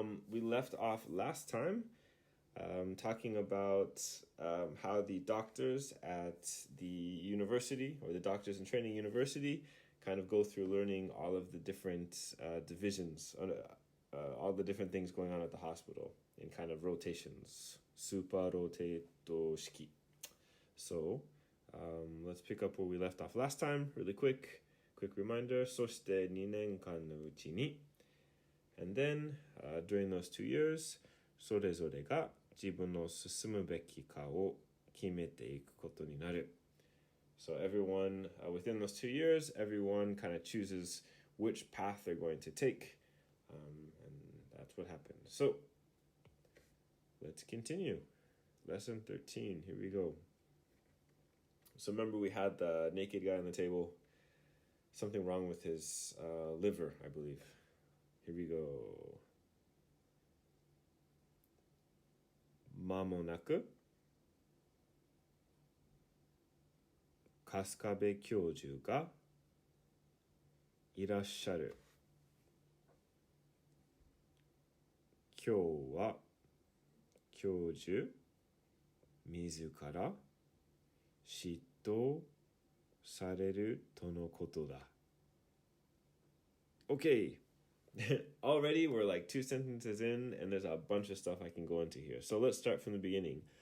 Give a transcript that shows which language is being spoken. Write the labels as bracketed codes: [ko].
[en] We left off last time talking about how the doctors at the university, or the doctors in training university, kind of go through learning all of the different divisions, all the different things going on at the hospital in kind of rotations. Super rotato shiki. So let's pick up where we left off last time, really quick reminder. [ja] そして2年間のうちに [en] And then, during those 2 years, [ja] それぞれが自分の進むべきかを決めていくことになる. [en] So everyone, within those 2 years, everyone kind of chooses which path they're going to take. And that's what happened. So, let's continue. Lesson 13, here we go. So remember we had the naked guy on the table. Something wrong with his liver, I believe. Here we go. [ja] 間もなく春日部教授がいらっしゃる。今日は教授自ら執刀されるとのことだ。 [en] Okay. Already we're like 2 sentences in and there's a bunch of stuff I can go into here. So let's start from the beginning.